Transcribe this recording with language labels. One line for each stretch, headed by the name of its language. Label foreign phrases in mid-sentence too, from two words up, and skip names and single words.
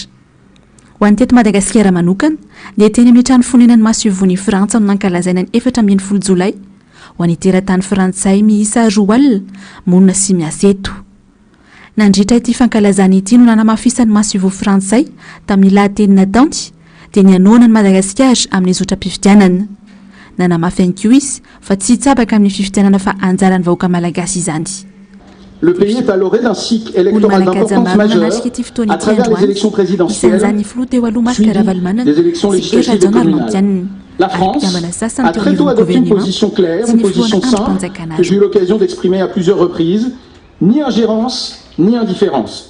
Malagasy: Ho an'ny teto Madagasikara manokana dia teny amin'ny trano fonenan'ny masovony Frantsa no nankalazaina ny 14 Jolay ho an'ny teratany frantsay miisa 2 alina monina sy miasa eto. Nandritra ity fankalazana ity no nanamafisany masovo frantsay tamin'ny lahatenina taony dia ny anoana ny Madagasikara amin'ny zotra-pifidianana. Nanamafy ihany koa izy fa tsy hitsabaka amin'ny fifidianana fa anjaran'ny vahoaka malagasy izany.
French: Le pays est à l'orée d'un cycle électoral d'importance majeure à travers les élections présidentielles, suivies des élections législatives et communales. La France a très tôt adopté une position claire, une position simple, que j'ai eu l'occasion d'exprimer à plusieurs reprises, ni ingérence, ni indifférence.